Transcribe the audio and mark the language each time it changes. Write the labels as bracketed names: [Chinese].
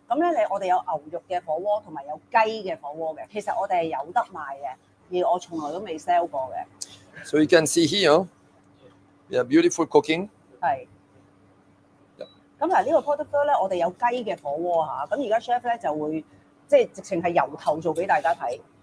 [Cantonese] 咁咧我哋有牛肉嘅火鍋同埋有雞嘅火鍋嘅。其實我哋係有得賣嘅，而我從來都未 sell 過嘅。 [English] So you can see here, we have beautiful cooking. [Cantonese] 係。咁嗱，呢個 pot de feu咧，我哋有雞嘅火鍋嚇。咁而家 chef 咧就會即係直情係由頭做俾大家睇。